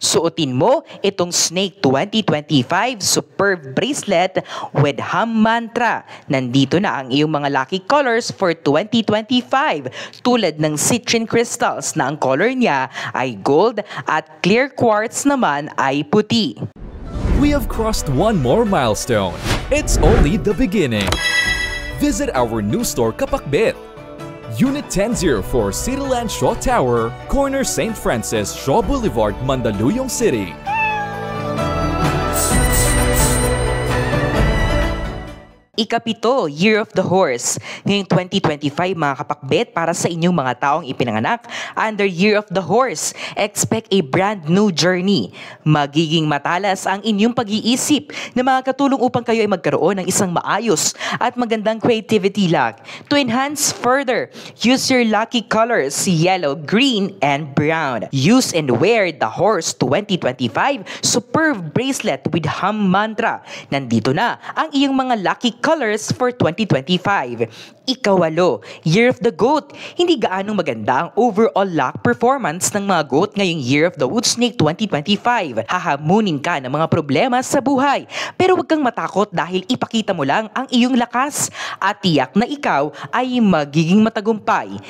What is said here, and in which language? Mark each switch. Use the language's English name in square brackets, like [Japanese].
[Filipino] Suotin mo itong Snake 2025 Superb Bracelet with Ham Mantra. Nandito na ang iyong mga lucky colors for 2025 tulad ng citrine crystals na ang color niya ay gold at clear quartz naman ay puti. [English] We have crossed one more milestone. It's only the beginning. Visit our new store Kapakbet, Unit 1004 Cityland Shaw Tower, corner St. Francis Shaw Boulevard, Mandaluyong City. [Filipino] Ika-7, Year of the Horse. Ngayong 2025 mga kapakbet, para sa inyong mga taong ipinanganak under Year of the Horse, [English] expect a brand new journey. [Filipino] Magiging matalas ang inyong pag-iisip na makakatulong upang kayo ay magkaroon ng isang maayos at magandang creativity luck. [English] To enhance further, use your lucky colors, yellow, green, and brown. Use and wear the Horse 2025 Superb Bracelet with Ham Mantra. [Filipino] Nandito na ang iyong mga lucky colors for 2025. Ika-8, Year of the Goat. Hindi gaanong maganda ang overall luck performance ng mga goat ngayong Year of the Wood Snake 2025. Hahamunin ka ng mga problema sa buhay. Pero huwag kang matakot dahil ipakita mo lang ang iyong lakas at tiyak na ikaw ay magiging matagumpay.